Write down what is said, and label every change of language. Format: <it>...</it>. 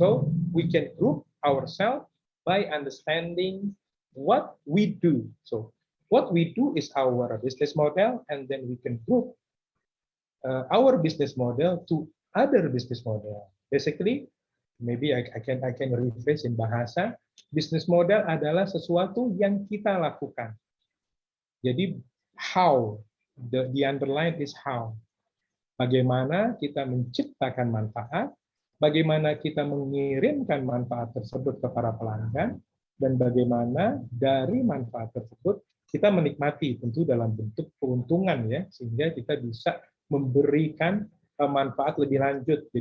<en>So we can group ourselves by understanding what we do. So what we do is our business model, and then we can group our business model to other business model. Basically, maybe I can rephrase in bahasa, business model</en> <id>adalah sesuatu yang kita lakukan.</id> <en>Jadi how, the underline is how.</en> <id>Bagaimana kita menciptakan manfaat, bagaimana kita mengirimkan manfaat tersebut ke para pelanggan, dan bagaimana dari manfaat tersebut kita menikmati, tentu dalam bentuk keuntungan ya, sehingga kita bisa memberikan manfaat lebih lanjut.</id>